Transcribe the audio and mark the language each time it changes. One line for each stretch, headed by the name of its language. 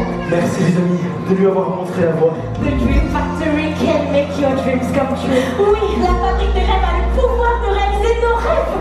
French: Merci les amis de lui avoir montré la voie.
English: The Dream Factory can make your dreams come true.
French: Oui, la fabrique de rêves a le pouvoir de réaliser nos rêves.